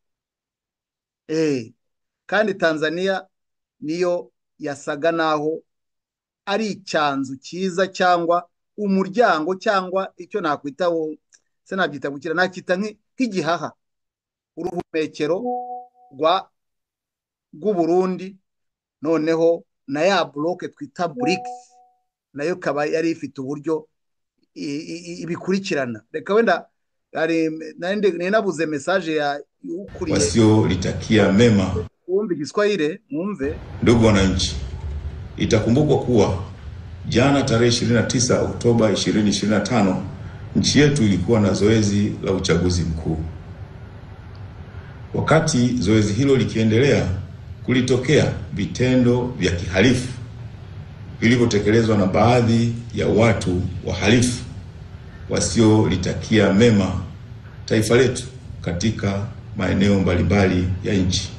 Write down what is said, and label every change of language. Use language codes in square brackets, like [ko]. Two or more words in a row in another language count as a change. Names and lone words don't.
[rw] Kandi Tanzania niyo yasaga naho ari icyanzu cyiza, cyangwa umuryango, cyangwa icyo nakwita se nabyita gukira, nakita nk'igihaha, uruhumekero rw'Uburundi. Noneho na ya bloke twita BRICS nayo kaba yari ifite uburyo ibikurikirana. Reka wenda nabuze message ya ukuriye [sw] wasiolitakia mema. Muombe Kiswahili, muombe. Ndugu wananchi, itakumbukwa kuwa jana tarehe 29 Oktoba 2025 nchi yetu ilikuwa na zoezi la uchaguzi mkuu. Wakati zoezi hilo likiendelea, kulitokea vitendo vya kihalifu vilivyotekelezwa na baadhi ya watu wahalifu wasiolitakia mema taifa letu katika maeneo mbalimbali ya nchi.